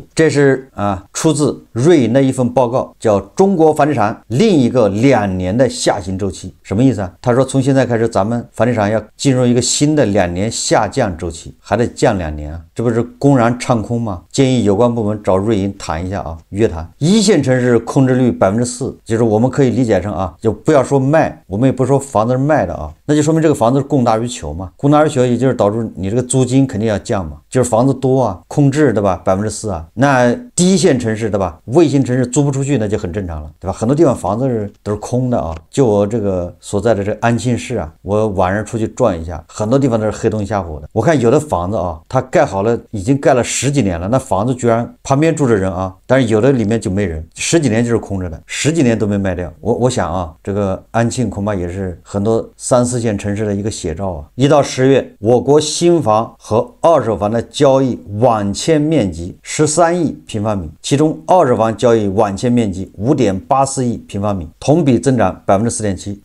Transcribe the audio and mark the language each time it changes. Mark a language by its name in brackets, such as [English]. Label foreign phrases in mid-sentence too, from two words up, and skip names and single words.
[Chinese] 這是出自瑞銀的一份報告，叫《中國房地產另一個2年的下行週期》。什麼意思他說從現在開始，咱們房地產要進入一個新的2年下降週期，還得降2年這不是公然唱空嗎？建議有關部門找瑞銀談一下約談。一線城市空置率4%，就是我們可以理解成就不要說賣，我們也不說房子是賣的啊，那就說明這個房子是供大於求嘛，供大於求，也就是導致你這個租金肯定要降嘛，就是房子多啊，空置对吧？4%啊，那第一線城市对吧？卫星城市租不出去那就很正常了，对吧？很多地方房子都是空的啊，就我这個所在的這個安慶市啊，我晚上出去轉一下，很多地方都是黑燈瞎火的。我看有的房子啊，它蓋好了，已經蓋了10幾年了，那房子居然旁邊住着人啊，但是有的裡面就沒人，10幾年就是空着的，10 幾年都沒賣掉。我想啊，這個安慶恐怕也是很多3、4線城市的一個寫照啊。1到10月，我國新房和二手房的交易網簽面積13億平方米，其中二手房交易網簽面積5.84億平方米，同比增長4.7%。